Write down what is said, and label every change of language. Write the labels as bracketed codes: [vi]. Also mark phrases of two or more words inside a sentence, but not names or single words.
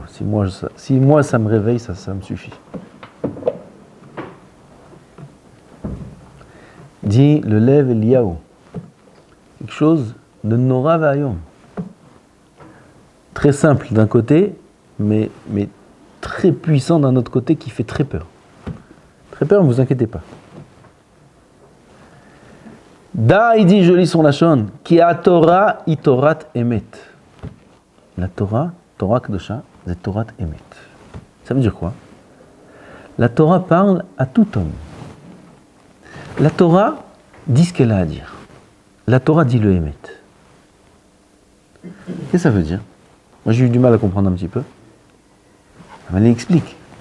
[fr] Si moi ça me réveille, ça me suffit. Dit le Lev Eliyahu, quelque chose de [he] נורא ואיום. [fr] Très simple d'un côté, mais très puissant d'un autre côté qui fait très peur. Très peur, ne vous inquiétez pas. Da, il dit, je lis son lachon, qui a Torah, i [he] תורת אמת. [fr] La Torah, [he] תורה קדושה, [fr] c'est [he] תורת אמת. [fr] Ça veut dire quoi? La Torah parle à tout homme. La Torah dit ce qu'elle a à dire. La Torah dit le emet. Qu'est-ce que ça veut dire? Moi j'ai eu du mal à comprendre un petit peu. Elle explique.